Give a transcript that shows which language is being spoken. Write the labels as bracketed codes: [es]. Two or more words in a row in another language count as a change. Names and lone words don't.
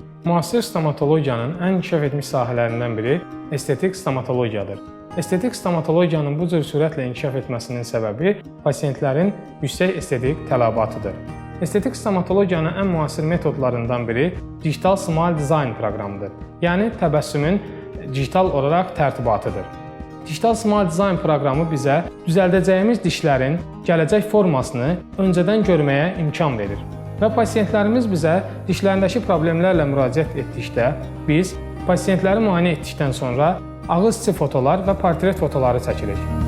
[az] Müasir stomatologiyanın ən inkişaf etmiş sahələrindən biri estetik stomatologiyadır. Estetik stomatologiyanın bu cür sürətlə inkişaf etməsinin səbəbi pasiyentlərin yüksək estetik tələbatıdır. Estetik stomatologiyanın ən müasir metodlarından biri [en] digital smile design [az] proqramıdır. Yəni təbəssümün digital olaraq tərtibatıdır. [en] Digital smile design [az] proqramı bizə düzəldəcəyimiz dişlərin gələcək formasını öncədən görməyə imkan verir. Və pasiyentlərimiz bizə dişlərindəki problemlərlə müraciət etdikdə, biz pasiyentləri müayinə etdikdən sonra ağız içi fotolar və portret fotoları çəkirik.